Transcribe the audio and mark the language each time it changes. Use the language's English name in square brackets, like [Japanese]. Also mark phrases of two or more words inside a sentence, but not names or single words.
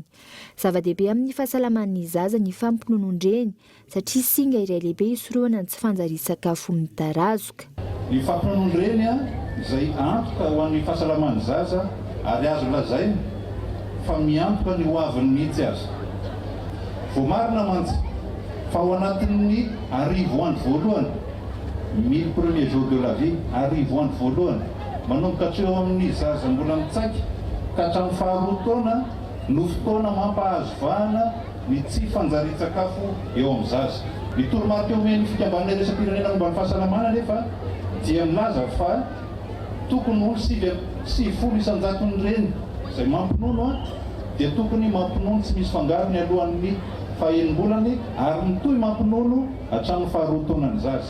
[Malagasy] Zava-dehibe amin'ny fahasalaman'ny zaza ny fampinonondreny satria singa iray lehibe isorohana ny tsy fanjari-sakafo mitarazoka. Ny fampinonondreny izay antoka ho an'ny fahasalaman'ny zaza ary azo lazaina fa miantoka ny hoaviny mihitsy azy. Voamarina mantsy fa ao anatin'ny arivo andro voalohany [French] 1000 premiers jours de la vie [Malagasy] arivo andro voalohany manomboka hatreo amin'ny zaza mbola mitsaika ka hatramin'ny faharoa taona no fotoana mampahazovana ny tsy fanjari-tsakafo eo amin'ny zaza. Ny toromarika omeny fikambanana iraisam-pirenena momba ny fahasalamana nefa dia milaza fa tokony olo 70 isan-jatony reny izay mampinono dia tokony mampinono tsy misy fangarony alohan'ny fahenim-bolany ary mitohy mampinono hatramin'ny faharoa taonany zaza.